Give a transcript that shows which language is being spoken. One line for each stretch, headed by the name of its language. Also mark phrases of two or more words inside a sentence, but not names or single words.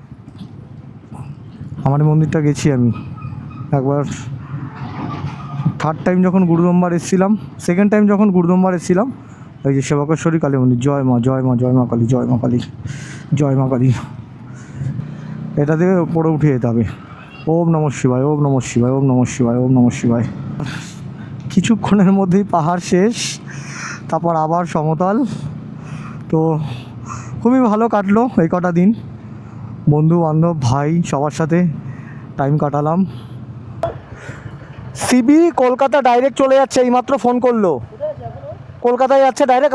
Bangla: আমার এই মন্দিরটা গেছি আমি একবার, থার্ড টাইম যখন গুরুদম্বার এসেছিলাম, সেকেন্ড টাইম যখন গুরুদম্বার এসেছিলাম, এই যে সেবকেশ্বরী কালী মন্দির। জয় মা জয় মা জয় মা কালী, জয় মা কালী, জয় মা কালী। এটা থেকে উপরে উঠে যেতে হবে।
Sanskrit: ওম নমঃ শিবায়, ওম নমঃ শিবায়, ওম নমঃ শিবায়, ওম নমঃ শিবায়।
Bangla: কিছুক্ষণের মধ্যেই পাহাড় শেষ, তারপর আবার সমতল। তো খুবই ভালো কাটলো এই কটা দিন, বন্ধু বান্ধব ভাই সবার সাথে টাইম কাটালাম। সিবি কলকাতা ডাইরেক্ট চলে যাচ্ছে, এইমাত্র ফোন করলো, কলকাতায় যাচ্ছে ডাইরেক্ট।